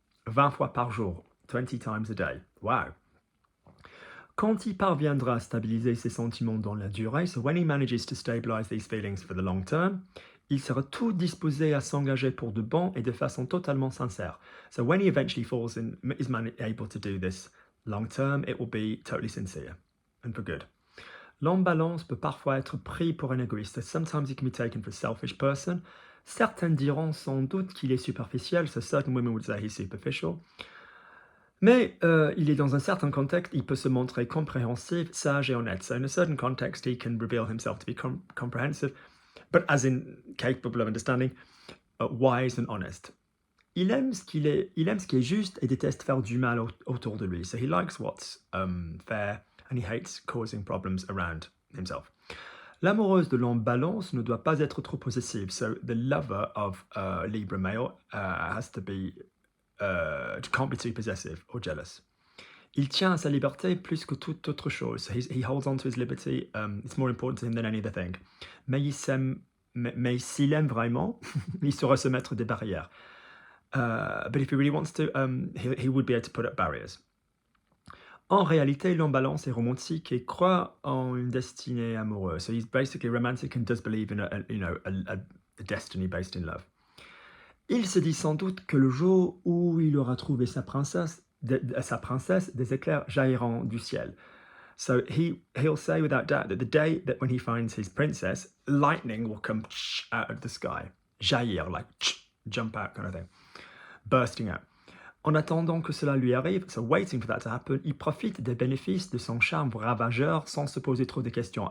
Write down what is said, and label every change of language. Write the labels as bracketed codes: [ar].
[fr] 20 fois par jour, [en] 20 times a day. Wow. [fr] Quand il parviendra à stabiliser ses sentiments dans la durée, [en] so when he manages to stabilize these feelings for the long term, [fr] il sera tout disposé à s'engager pour de bon et de façon totalement sincère. [en] So when he eventually is able to do this long term, it will be totally sincere and for good. [fr] L'homme balance peut parfois être pris pour un égoïste. [en] Sometimes he can be taken for a selfish person. [fr] Certains diront sans doute qu'il est superficiel, [en] so certain women would say he's superficial. [fr] Mais il est dans un certain contexte, il peut se montrer compréhensif, sage et honnête. [en] So in a certain context, he can reveal himself to be comprehensive, but as in capable of understanding, wise and honest. [fr] Il aime ce qui est juste et déteste faire du mal autour de lui. [en] So he likes what's fair and he hates causing problems around himself. [fr] L'amoureuse de l'homme balance ne doit pas être trop possessive. [en] So the lover of Libra male has to be can't be too possessive or jealous. [fr] Il tient à sa liberté plus que toute autre chose. [en] So he holds on to his liberty. It's more important to him than any other thing. [fr] Mais s'il aime vraiment, il saura se mettre des barrières. [en] But if he really wants to, he would be able to put up barriers. [fr] En réalité, l'homme balance est romantique et croit en une destinée amoureuse. [en] So he's basically romantic and does believe in a destiny based in love. [fr] Il se dit sans doute que le jour où il aura trouvé sa princesse, des éclairs jailliront du ciel. [en] So he'll say without doubt that the day that when he finds his princess, lightning will come out of the sky. Jaillir, like jump out kind of thing. Bursting out. [fr] En attendant que cela lui arrive, [en] so waiting for that to happen, [fr] il profite des bénéfices de son charme ravageur sans se poser trop de questions.